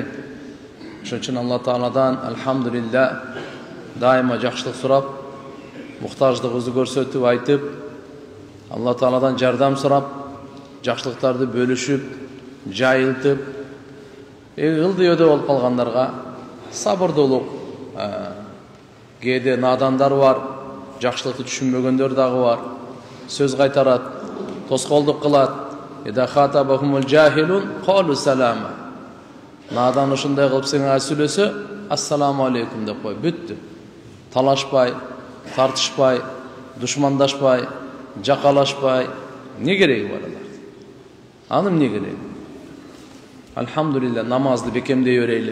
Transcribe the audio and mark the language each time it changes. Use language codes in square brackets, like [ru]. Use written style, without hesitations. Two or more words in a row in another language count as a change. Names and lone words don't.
[ky] Ошон үчүн Алла Тааладан алхамдулилля дайыма жакшылык сурап, муктаждыгыбызды көрсөтүп айтып, Алла Тааладан жардам сурап, жакшылыктарды бөлүшүп, жайылтып, ылдыйөдө болуп калгандарга сабырдуулук, кээде надандар бар, жакшылыкты түшүнбөгөндөр дагы бар, сөз кайтарат, тоскоолдук кылат. [ar] إذا خاطبهم الجاهلون قالوا سلاما. [ky] Надан ушундай кылып сеңе сүйлөсө, [ar] السلام عليكم [ky] деп кой, бүттү. Талашпай, тартышпай, душмандашпай, жакалашпай, не кереги бар алар? Анын не кереги? Алхамдулилля, намазды бекемдей өрөйлү.